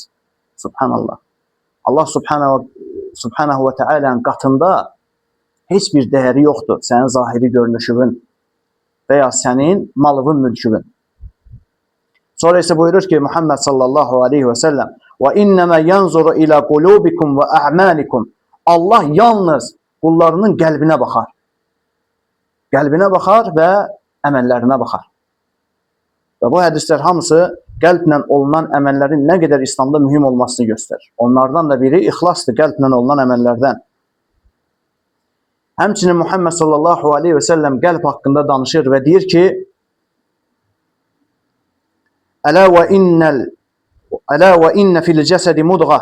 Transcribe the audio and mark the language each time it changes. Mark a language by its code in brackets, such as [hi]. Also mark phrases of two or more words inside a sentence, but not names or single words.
[ar] Subhanallah. [az] Allah [ar] سبحانه وتعالى'nın [az] qatında heç bir dəyəri yoxdur. Sənin zahiri görünüşün və ya sənin malının mülkün. Sonra isə buyurur ki Muhammed [ar] صلى الله عليه وسلم وإنما ينظر إلى قلوبكم وأعمالكم. [az] Allah yalnız qullarının qəlbinə baxar. Qəlbinə baxar və əməllərinə baxar. Və bu hədislər hamısı qəlblə olunan əməllərin nə qədər İslamda mühüm olmasını göstərir. Onlardan da biri ixlasdır, qəlblə olunan əməllərdən. Həmçinin Muhammed [ar] صلى الله عليه وسلم [az] qəlb haqqında danışır və deyir ki, [ar] ألا وإن في الجسد مضغة.